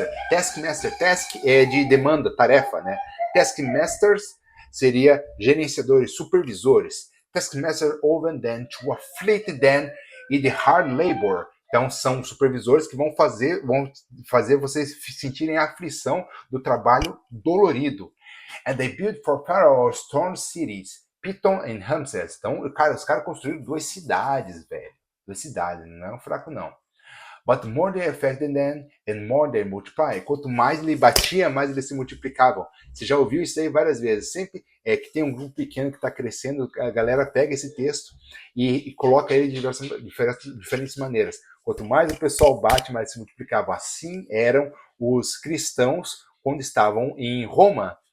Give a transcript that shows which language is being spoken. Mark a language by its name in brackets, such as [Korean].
[Portuguese] Task é de demanda, tarefa, né? Taskmasters seria gerenciadores, supervisores. [English] Taskmaster over them to afflict them in the hard labor. [Portuguese] Então, são supervisores que vão fazer vocês sentirem a aflição do trabalho dolorido. [English] And they built for Pharaoh strong cities, Pithom and Ramses. [Portuguese] Então, os caras construíram 2 cidades, velho. 2 cidades, não é um fraco, não. [English] But more they affected them, and more they multiply. [Portuguese] Quanto mais ele batia, mais eles se multiplicavam. Você já ouviu isso aí várias vezes. Sempre que tem um grupo pequeno que está crescendo, a galera pega esse texto e coloca ele de diferentes maneiras. Quanto mais o pessoal bate, mais se multiplicava. Assim eram os cristãos quando estavam em Roma.